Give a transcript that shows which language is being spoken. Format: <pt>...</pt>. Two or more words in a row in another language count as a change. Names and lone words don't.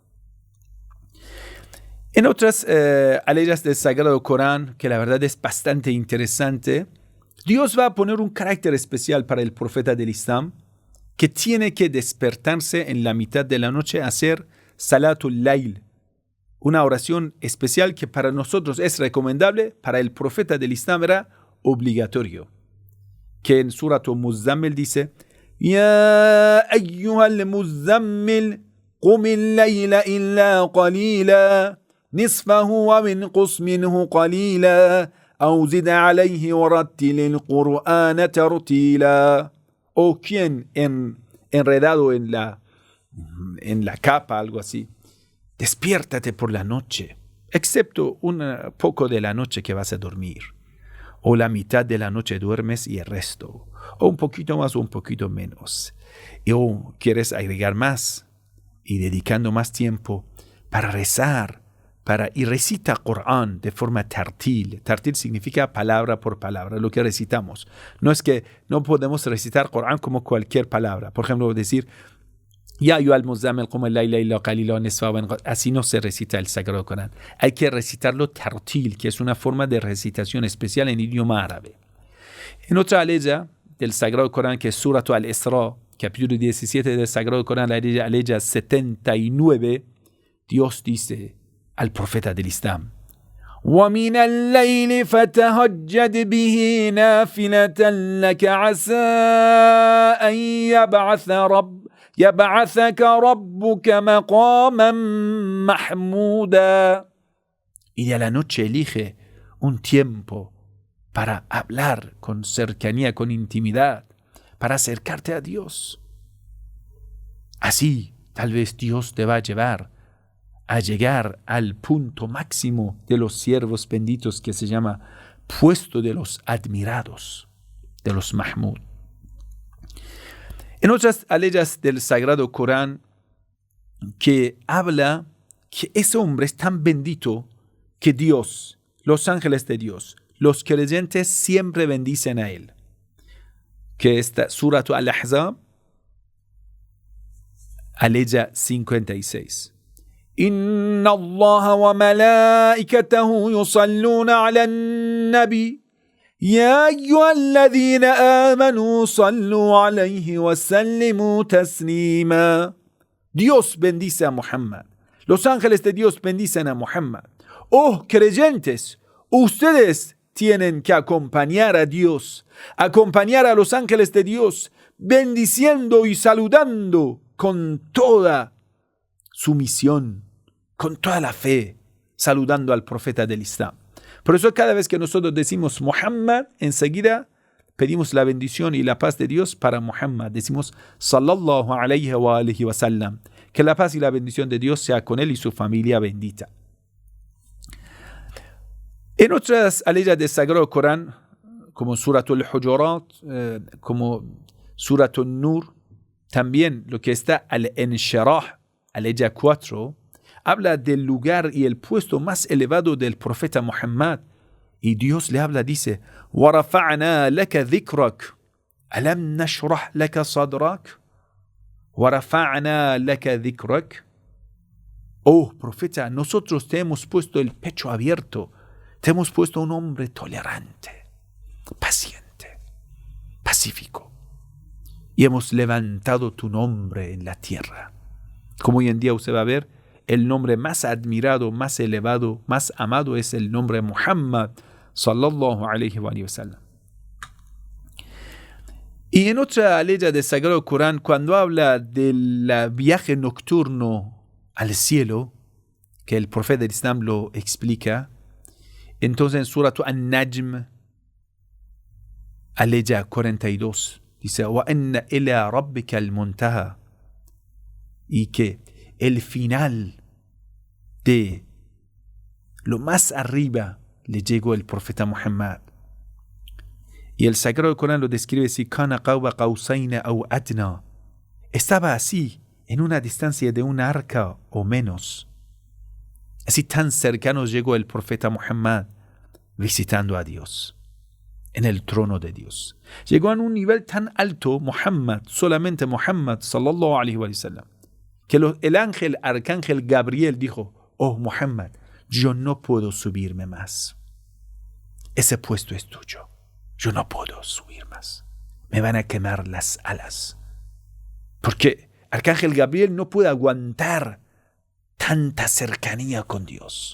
<es>En otras aleyas del Sagrado Corán, que la verdad es bastante interesante, Dios va a poner un carácter especial para el profeta del Islam, que tiene que despertarse en la mitad de la noche a hacer</es> <ar>صلاة الليل,</ar> <es>una oración especial que para nosotros es recomendable, para el profeta del Islam era obligatorio. Que en Surat Muzammil dice:</es> <ar>يا أيها المزمل قم الليل إلا قليلا نصفه أو انقص منه قليلا أو زد عليه ورتل القرآن ترتيلا.</ar> <es>O quien enredado en la capa, algo así, despiértate por la noche, excepto un poco de la noche que vas a dormir, o la mitad de la noche duermes y el resto, o un poquito más o un poquito menos, o quieres agregar más y dedicando más tiempo para rezar, y recita Corán de forma tartil. Tartil significa palabra por palabra, lo que recitamos. No es que no podemos recitar Corán como cualquier palabra. Por ejemplo, decir</es> <ar>يا أيها المزمل قم الليل إلا قليلا نصفه.</ar> <es>Así no se recita el Sagrado Corán. Hay que recitarlo tartil, que es una forma de recitación especial en idioma árabe. En otra aleya del Sagrado Corán, que es Surat al-Isra, capítulo 17 del Sagrado Corán, la aleya 79, Dios dice al profeta del Islam:</es> <ar>وَمِنَ اللَّيْلِ فَتَهَجَّدْ بِهِ نَافِلَةً لَكَ عَسَىٰ أَن يَبْعَثَكَ رَبُّكَ مَقَامًا مَحْمُودًا.</ar> <es>Y de la noche elige un tiempo para hablar con cercanía, con intimidad, para acercarte a Dios. Así, tal vez Dios te va a llevar a llegar al punto máximo de los siervos benditos, que se llama puesto de los admirados, de los Mahmud. En otras aleyas del Sagrado Corán, que habla que ese hombre es tan bendito que Dios, los ángeles de Dios, los creyentes siempre bendicen a él. Que esta Surat Al-Ahzab, aleya 56.</es> <ar>إن الله وملائكته يصلون على النبي يا أيها الذين آمنوا صلوا عليه وسلموا تسليما.</ar> <es>Dios bendice a Muhammad. Los ángeles de Dios bendicen a Muhammad. Oh creyentes, ustedes tienen que acompañar a Dios, acompañar a los ángeles de Dios, bendiciendo y saludando con toda sumisión, con toda la fe, saludando al profeta del Islam. Por eso cada vez que nosotros decimos Muhammad, enseguida pedimos la bendición y la paz de Dios para Muhammad. Decimos</es> <ar>صلى الله عليه وآله وسلم.</ar> <es>Que la paz y la bendición de Dios sea con él y su familia bendita. En otras aleyas del Sagrado Corán, como Suratul Hujurat, como Suratul Nur, también lo que está al-Inshirah, aleya 4, habla del lugar y el puesto más elevado del profeta Muhammad. Y Dios le habla, dice:</es> <ar>وَرَفَعْنَا لَكَ ذِكْرَكَ أَلَمْ نَشْرَحْ لَكَ صَدْرَكَ وَرَفَعْنَا لَكَ ذِكْرَكَ.</ar> <es>Oh profeta, nosotros te hemos puesto el pecho abierto, te hemos puesto un hombre tolerante, paciente, pacífico, y hemos levantado tu nombre en la tierra. Como hoy en día usted va a ver, el nombre más admirado, más elevado, más amado es el nombre Muhammad</es> <ar>صلى الله عليه وسلم.</ar> <es>Y en otra aleya del Sagrado Corán, cuando habla del viaje nocturno al cielo, que el profeta del Islam lo explica, entonces en Surat An-Najm, aleya 42, dice:</es> <ar>وَأَنَّ إِلَىٰ رَبِّكَ الْمُنْتَهَى.</ar> <es>Y que el final de lo más arriba le llegó el profeta Muhammad. Y el Sagrado Corán lo describe así:</es> <ar>كَانَ قَوْبَ قَوْسَيْنَ أَوْ أَدْنَى.</ar> <es>Estaba así, en una distancia de una arca o menos. Así tan cercano llegó el profeta Muhammad visitando a Dios, en el trono de Dios. Llegó a un nivel tan alto Muhammad, solamente Muhammad</es> <ar>صلى الله عليه وسلم,</ar> <es>que el arcángel Gabriel dijo: oh Muhammad, yo no puedo subirme más. Ese puesto es tuyo. Yo no puedo subir más. Me van a quemar las alas. Porque arcángel Gabriel no puede aguantar tanta cercanía con Dios.</es>